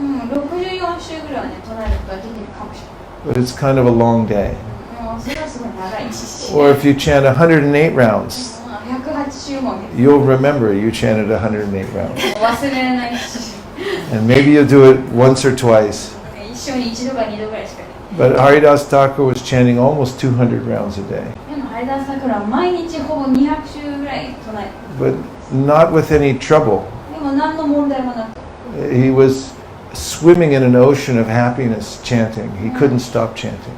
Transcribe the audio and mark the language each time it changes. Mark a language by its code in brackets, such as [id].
[ja] 64周ぐらいはね、唱えることができるかもしれない。 [en] But it's kind of a long day. [ja] それはすごい長いし。 [en] Or if you chant 108 rounds, [ja] 108周も [en] you'll remember you chanted 108 rounds. [ja] 忘れないし。 [en] And maybe you'll do it once or twice. [ja] 一生に一度か二度ぐらいしかできない。 [en] But Haridasa Thakura was chanting almost 200 rounds a day. [ja] でもハリダーサクラは毎日ほぼ200周ぐらい唱えて。 [en] But not with any trouble. [ja] でも何の問題もなく。 [en] He was swimming in an ocean of happiness chanting. He couldn't stop chanting.